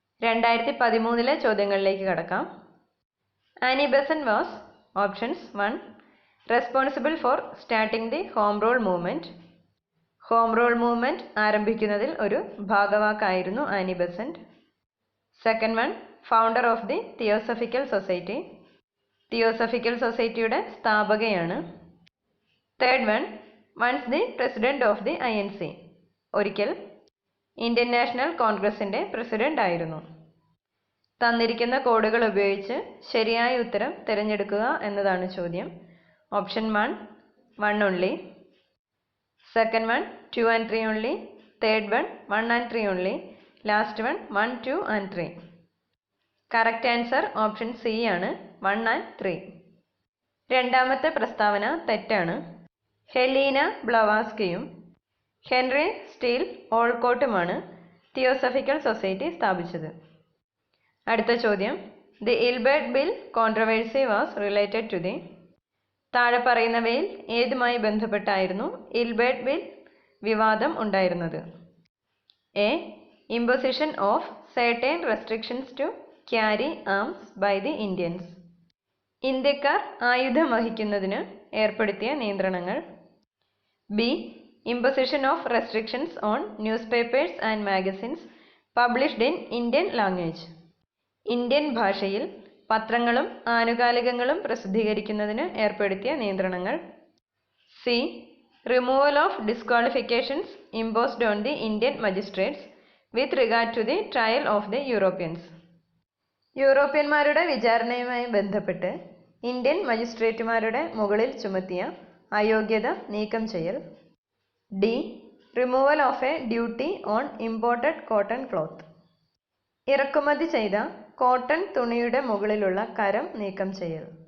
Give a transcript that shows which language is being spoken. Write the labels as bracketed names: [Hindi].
[Malayalam] 2013 ചോദ്യങ്ങളിലേക്ക് കടക്കാം. Annie Besant [English] was options [Malayalam] 1. [English] responsible for starting the [Malayalam] home rule movement. Home rule movement ആരംഭിക്കുന്നതിൽ ഒരു ഭാഗവാക്കായിരുന്നു Annie Besant. [English] Second one, founder of the Theosophical Society. [Malayalam] Theosophical സൊസൈറ്റിയുടെ സ്ഥാപകയാണ്. [English] Third one, once the president of the INC. [Malayalam] ഒരിക്കൽ Indian national കോൺഗ്രസിന്റെ president ആയിരുന്നു. തന്നിരിക്കുന്ന കോഡുകൾ ഉപയോഗിച്ച് ശരിയായ ഉത്തരം തിരഞ്ഞെടുക്കുക എന്നതാണ് ചോദ്യം. [English] Option 1, 1 only. Second one, 2 and 3 only. Third one, 1 and 3 only. Last one, 1, 2 and 3. Correct answer option C ആണ് 1 and 3. [Malayalam] രണ്ടാമത്തെ പ്രസ്താവന തെറ്റാണ്. Helena ബ്ലവാസ്കിയും Henry steel ഓൾക്കോട്ടുമാണ് theosophical society സ്ഥാപിച്ചത്. അടുത്ത ചോദ്യം, [English] The Ilbert bill controversy was related to the. [Malayalam] താഴെ പറയുന്നവയിൽ ഏതുമായി ബന്ധപ്പെട്ടായിരുന്നു ഇൽബർട്ട് ബിൽ വിവാദം ഉണ്ടായിരുന്നത്? A. [English] Imposition of certain restrictions to carry arms by the Indians. [Malayalam] ഇന്ത്യക്കാർ ആയുധം വഹിക്കുന്നതിന് ഏർപ്പെടുത്തിയ നിയന്ത്രണങ്ങൾ. B. [English] Imposition of restrictions on newspapers and magazines published in Indian language. [Malayalam] Indian ഭാഷയിൽ പത്രങ്ങളും ആനുകാലികങ്ങളും പ്രസിദ്ധീകരിക്കുന്നതിന് ഏർപ്പെടുത്തിയ നിയന്ത്രണങ്ങൾ. C. [English] Removal of disqualifications imposed on the Indian magistrates with regard to the trial of the Europeans. [Malayalam] യൂറോപ്യന്മാരുടെ വിചാരണയുമായി ബന്ധപ്പെട്ട് Indian മജിസ്ട്രേറ്റുമാരുടെ മുകളിൽ ചുമത്തിയ അയോഗ്യത നീക്കം ചെയ്യൽ. D. [English] Removal of a duty on imported cotton cloth. [Malayalam] ഇറക്കുമതി ചെയ്ത കോട്ടൺ തുണിയുടെ മുകളിലുള്ള കരം നീക്കം ചെയ്യൽ.